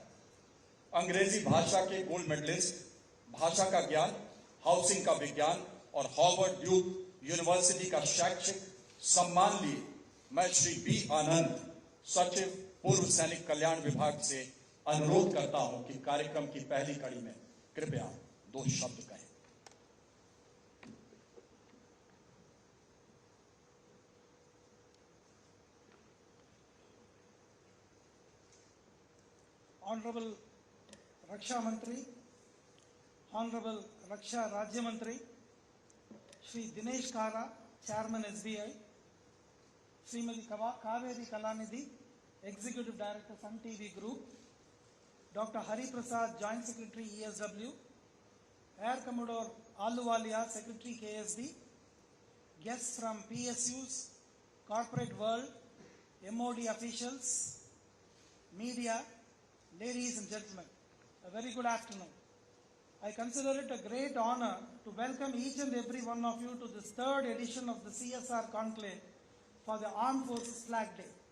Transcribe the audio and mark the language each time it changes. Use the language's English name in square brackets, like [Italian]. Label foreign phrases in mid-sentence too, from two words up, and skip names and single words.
[Hindi] अंग्रेजी भाषा के [English] gold medalist, [Hindi] भाषा का ज्ञान, हाउसिंग का विज्ञान और हार्वर्ड ड्यूक यूनिवर्सिटी का शैक्षिक सम्मान लिए मैं श्री B आनंद, सचिव पूर्व सैनिक कल्याण विभाग से अनुरोध करता हूं कि कार्यक्रम की पहली कड़ी में कृपया 2 शब्द कहें। [English] Honorable [Hindi] रक्षा मंत्री, [English] Honorable [Hindi] रक्षा राज्य मंत्री, [English] Shri Dinesh Kara, Chairman SBI, Srimati Kaveri Kalanidhi, Executive Director Sun TV Group, Dr. Hari Prasad, Joint Secretary ESW, Air Commodore Aluwalia, Secretary KSB, guests from PSUs, corporate world, MOD officials, media, ladies and gentlemen, a very good afternoon. I consider it a great honor to welcome each and every one of you to this 3rd edition of the CSR Conclave for the Armed Forces Flag Day.